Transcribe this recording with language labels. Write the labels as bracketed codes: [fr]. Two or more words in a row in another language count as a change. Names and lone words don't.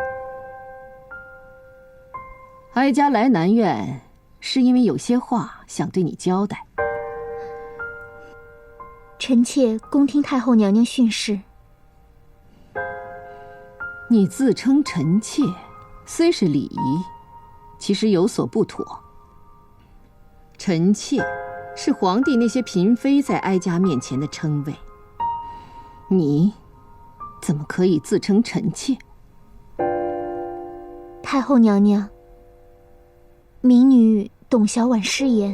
[zh] 哀家來南苑是因為有些話想對你交代。臣妾恭聽太后娘娘訓示。你自稱臣妾，雖是禮儀，其實有所不妥。臣妾是皇帝那些嬪妃在哀家面前的稱謂，你怎麼可以自稱臣妾？太后娘娘，民女董小宛失言。